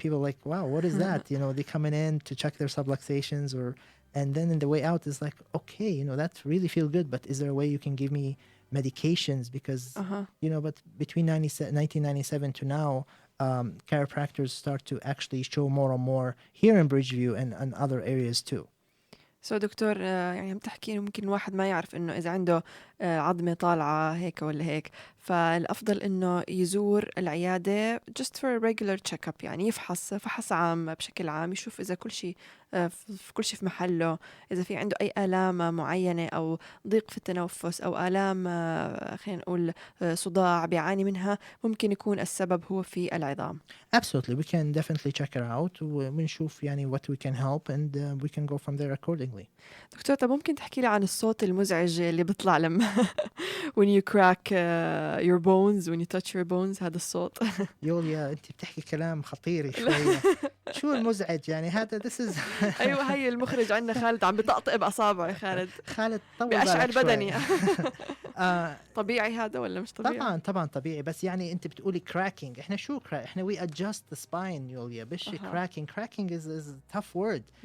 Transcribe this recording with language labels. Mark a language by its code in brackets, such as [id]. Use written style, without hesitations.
[en] People like, wow, what is that? They coming in to check their subluxations, and then in the way out is like, okay, that really feel good, but is there a way you can give me medications? Because, but between 1997 to now, chiropractors start to actually show more and more here in Bridgeview and other areas too. [ar] دكتور يعني عم تحكي إنه ممكن الواحد ما يعرف إنه إذا عنده عظمة طالعة هيك ولا هيك، فالأفضل إنه يزور العيادة [en] just for a regular check-up، [ar] يعني يفحص فحص عام بشكل عام، يشوف إذا كل شيء في محله، إذا في عنده أي آلام معينة أو ضيق في التنفس أو آلام خلينا نقول صداع بيعاني منها، ممكن يكون السبب هو في العظام. [en] Absolutely, we can definitely check her out [ar] ونشوف يعني [en] what we can help and we can go from there accordingly. [ar] دكتور، طب ممكن تحكي لي عن الصوت المزعج اللي بيطلع لما [en] when you crack your bones, [ar] when you touch your bones، هذا الصوت؟ يوليا انت بتحكي كلام خطير شوية. شو المزعج يعني هذا؟ [en] this is [ar] ايوه، هي المخرج عندنا خالد عم بطقطق باصابعه. خالد طول بأشعر بالك بدني. طبيعي هذا ولا مش طبيعي؟ طبعا طبيعي، بس يعني انت بتقولي cracking. احنا شو احنا [en] we adjust the spine يوليا، بش cracking is a tough word.